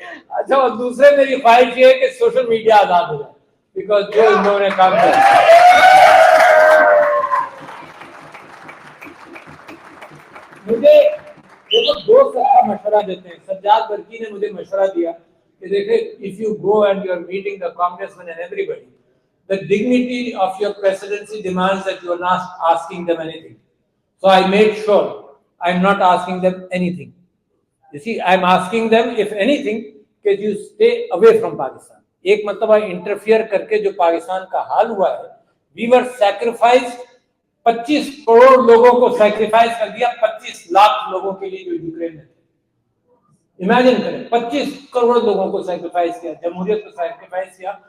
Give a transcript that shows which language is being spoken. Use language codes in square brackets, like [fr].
[ur] اچھا اور دوسرے میری خواہش یہ ہے کہ سوشل میڈیا آزاد ہو جائے, بیکاز جو ان لوگوں نے کام کیا. مجھے دوست کا مشورہ دیتے ہیں. سجاد برکی نے مجھے مشورہ دیا کہ دیکھیں [en] if you go and you are meeting the congressman and everybody, the dignity of your presidency demands that you are not asking them anything. So I made sure I am not asking them anything. You see, I am asking them if anything that you stay away from Pakistan. [ur] ایک مرتبہ interfere کر کے جو پاکستان کا حال ہوا ہے, [en] we were sacrificed. [ur] 25 crore لوگوں کو سیکریفائز کر دیا 25 لاکھ لوگوں کے لیے جو یوکرین میں تھے. امیجن کریں 25 کروڑ لوگوں کو سیکریفائز کیا, جمہوریت کو سیکریفائز کیا.